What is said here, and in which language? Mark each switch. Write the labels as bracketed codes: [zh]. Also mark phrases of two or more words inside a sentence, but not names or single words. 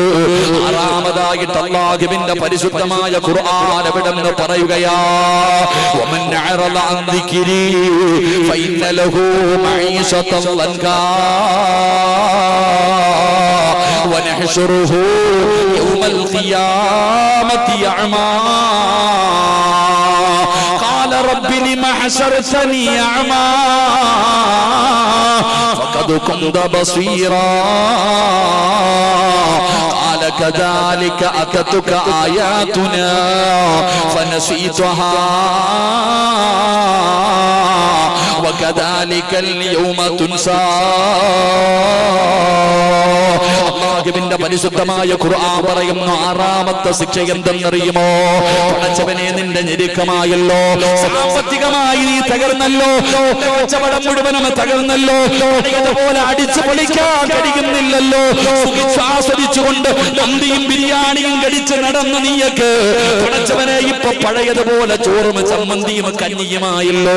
[ml] ആറാമതായിട്ട് അല്ലാഹുവിന്റെ പരിശുദ്ധമായ ഖുർആൻ എവിടെന്ന് പറയുകയാ, [ar] ومن أعرض عن ذكري فإن له معيشة ضنكا ونحشره يوم القيامة أعمى قال رب لم حشرتني أعمى وقد كنت بصيرا قال كذلك أتتك آياتنا فنسيتها وكذلك اليوم تنسى. [ml] അല്ലാഹുവിന്റെ പരിശുദ്ധമായ ഖുർആൻ പറയുന്നു, ആറാമത്തെ ശിക്ഷ എന്തെന്നറിയുമോ? പടച്ചവനെ നിന്റെ ഞെരുക്കമായല്ലോ, സാമ്പത്തികമായി നീ തകർന്നല്ലോ, കച്ചവടം മുഴുവനും തകർന്നല്ലോ, പോലെ അടിച്ചു പൊളിക്കാൻ കഴിയുന്നില്ലല്ലോ, ആസ്വദിച്ചുകൊണ്ട് മന്തിയും ബിരിയാണിയും കടിച്ച് നടന്ന നീയൊക്കെ പടച്ചവനെ ഇപ്പൊ പഴയതുപോലെ ചോറും ചമ്മന്തിയും കഞ്ഞിയുമായല്ലോ.